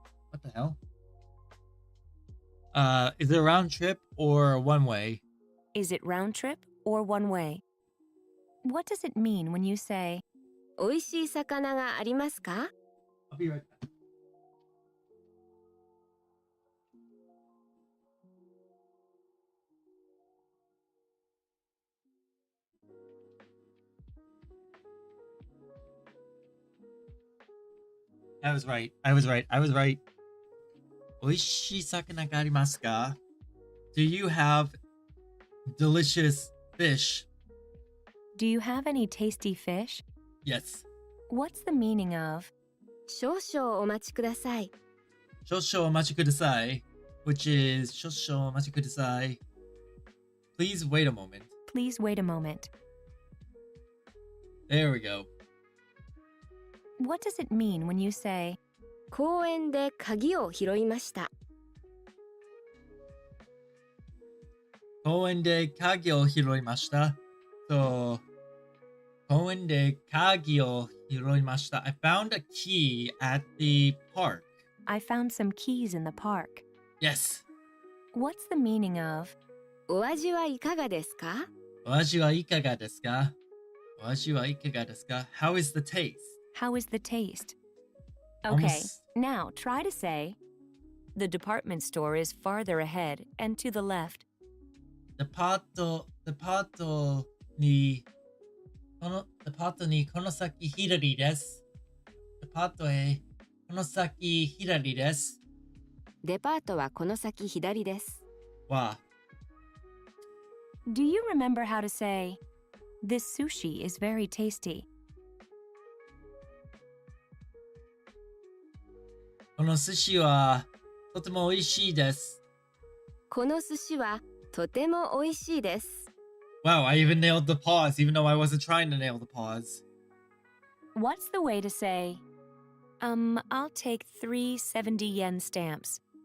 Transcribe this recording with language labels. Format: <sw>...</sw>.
<en>What the hell? Is it a round trip or one way? is it round trip or one way? What does it mean when you say,</en> <ja>美味しい魚がありますか？</ja> <en>I'll be right back. I was right.</en> <ja>美味しい魚がありますか?</ja> <en>Do you have delicious fish? do you have any tasty fish? Yes. What's the meaning of,</en> <ja>少々お待ちください。少々お待ちください which is 少々お待ちください</ja> <en>Please wait a moment. please wait a moment? There we go. What does it mean when you say,</en> <ja>公園で鍵を拾いました。公園で鍵を拾いました So 公園で鍵を拾いました</ja> <en>I found a key at the park. I found some keys in the park? Yes. What's the meaning of,</en> <ja>お味はいかがですか？お味はいかがですか?お味はいかがですか?</ja> <en>How is the taste? How is the taste? Okay, Almost. now try to say, the department store is farther ahead and to the left.</en> <ja>デパートにこの先左です。デパートへこの先左です。デパートはこの先左です。わあ。</ja> <en>Do you remember how to say, this sushi is very tasty?</en> <ja>この寿司はとても美味しいです。この寿司はとても美味しいです。</ja> <en>Wow, I even nailed the pause, even though I wasn't trying to nail the pause. What's the way to say, I'll take 3 70 yen stamps?</en>